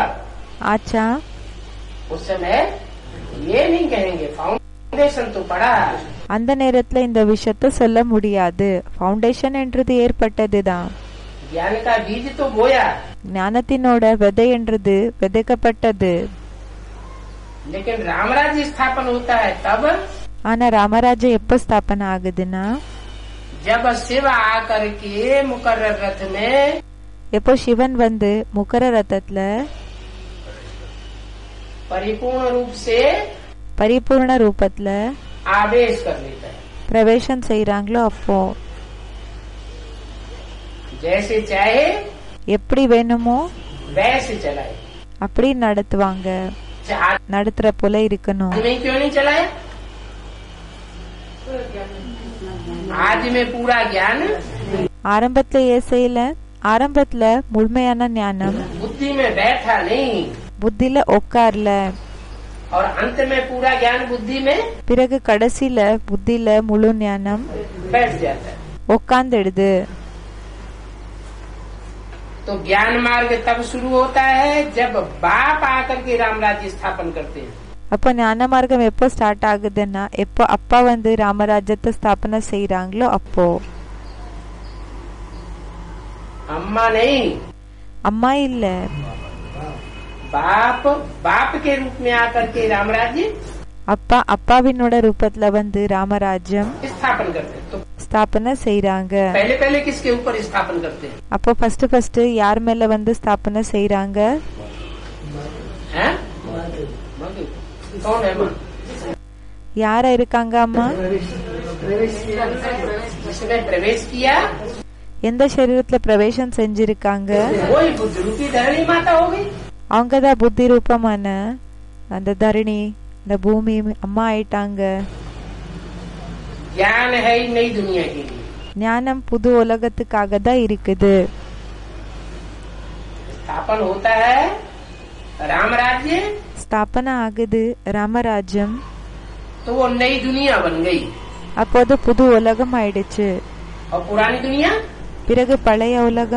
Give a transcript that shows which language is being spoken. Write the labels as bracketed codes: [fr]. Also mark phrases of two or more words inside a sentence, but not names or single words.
[hi] ஆச்சா? उस समय ये नहीं कहेंगे, फाउंडेशन तो पड़ा। [ta] அந்த நேரத்துல இந்த விஷயத்த சொல்ல முடியாது. ஃபவுண்டேஷன் என்றது ஏற்பட்டதுதான். [hi] ज्ञान का बीज तो बोया, [ta] ஞானத்தினோட விதை என்றது விதைக்கப்பட்டது. [hi] लेकिन रामराज्य स्थापन होता है तब [ta] ஆனா ராமராஜ எப்ப ஸ்தாபனா ஆகுதுன்னா [hi] जब शिव आकर के मुकर्रर रथ में [ta] எப்போ சிவன் வந்து முகர ரதத்துல [hi] परिपूर्ण रूप से [ta] பரிபூர்ண ரூபத்துல [hi] आवेश कर लेता है। [ta] பிரவேசம் செய்யறாங்களோ அப்போ [hi] जैसे चाहे [ta] எப்படி வேணுமோ [hi] वैसे चलाए। [ta] அப்படி நடத்துவாங்க. நடத்துற போல இருக்கணும். [hi] आज में क्यों नहीं चलाया? आज में पूरा ज्ञान [ta] ஆரம்பத்துல ஏன் செய்யல? ஆரம்பத்துல முழுமையான ஞானம் [hi] बुद्धि में बैठा नहीं [ta] புத்தில உட்கார்ல. [hi] और अंत में पूरा ज्ञान बुद्धि में [ta] பிறகு கடைசில புத்தில முழு ஞானம் [hi] बैठ जाता है। [ta] உட்கார்ந்துடுது. [hi] तो ज्ञान मार्ग तब शुरू होता है जब बाप आकर के राम राज्य स्थापन करते हैं। [ta] அப்போ ஞான மார்க்கம் எப்போ ஸ்டார்ட் ஆகுதுன்னா எப்போ அப்பா வந்து ராமராஜ்யத்தை ஸ்தாபனை செய்யறாங்களோ அப்போ. [hi] अम्मा नहीं, [ta] அம்மா இல்ல, [hi] बाप बाप के रूप में आकर के राम राज्य [ta] அப்பா அப்பாவினோட ரூபத்துல வந்து ராமராஜ்யம் [hi] स्थापन करते हैं। तो [ta] ஸ்தாபனை செய்யறாங்க. [hi] पहले पहले किसके ऊपर स्थापन करते हैं? [ta] அப்போ ஃபர்ஸ்ட் யார் மேல வந்து ஸ்தாபனை செய்யறாங்க? [hi] हैं? कौन है माँ? [ta] யாரா இருக்காங்க அம்மா? [hi] जिसने प्रवेश किया [ta] எந்த சரீரத்துல பிரவேசம் செஞ்சிருக்காங்க [hi] वही बुद्ध रूपी धरणी माता हो गई। [ta] அவங்கதான் புத்தி ரூபமான அந்த தரணி இந்த பூமி அம்மா ஆயிட்டாங்க. [hi] ज्ञान है ही नई दुनिया के लिए। [ta] ஞானம் புது உலகத்துக்காக தான் இருக்குது. [hi] स्थापन होता है राम राज्य, [ta] ஸ்தாபனா ஆகுது ராமராஜ்யம். [hi] तो वो नई दुनिया बन गई [ta] அப்போது புது உலகம் ஆயிடுச்சு. [hi] और पुरानी दुनिया [ta] பிறகு பழைய உலகம்